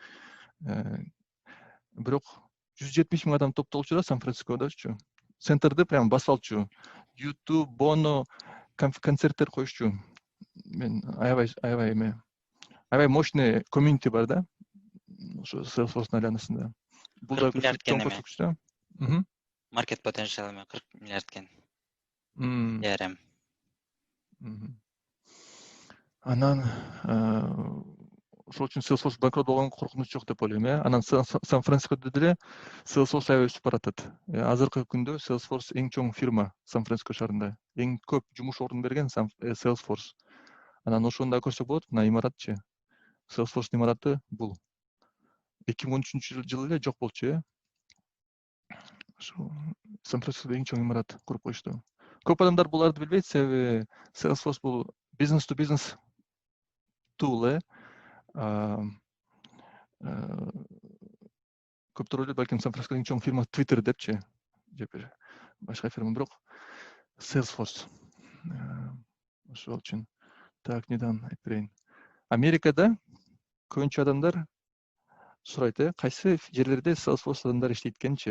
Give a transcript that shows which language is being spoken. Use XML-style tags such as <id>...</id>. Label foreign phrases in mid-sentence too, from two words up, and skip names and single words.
<ky>Бирок 170 000 адам топтолчу да Сан-Францискодочу. Центрди прям басалчу. YouTube, Bono концерттер коюшчу. Мен аябай</ky> <ru>мощный комьюнити</ru> <ky>бар да. Ошо Salesforce айланасында. Бул да чоң көрсөткүч да.</ky> <en>Market potential</en> <ky>40 миллиард экен. Ярым. Анан ошол үчүн Salesforce банкрот болгон коркунуч жок деп ойлойм, Анан Сан-Францискодо деле Salesforce аябай өсүп баратат. Азыркы күндө Salesforce эң чоң фирма Сан-Франциско шаарында. Эң көп жумуш ордун берген Salesforce. Анан ошондо көрсөк болот, мына имаратчы. Salesforce имараты бул 2013 жылы эле жок болчу, Ошо Сан-Францискодо эң чоң имарат куруп коюшту. Көп адамдар буларды билбейт, себеби Salesforce бул</ky> <en>business to business tool,</en> <ky>Көптөр ойлойт, балким Сан-Францискодо эң чоң фирма Twitter депчи, же бир башка фирма, бирок Salesforce. Ошол үчүн так недан айтып берейин. Америкада көбүнчө адамдар сурайт, кайсы жерлерде Salesforce адамдар иштейт экенчи.</ky>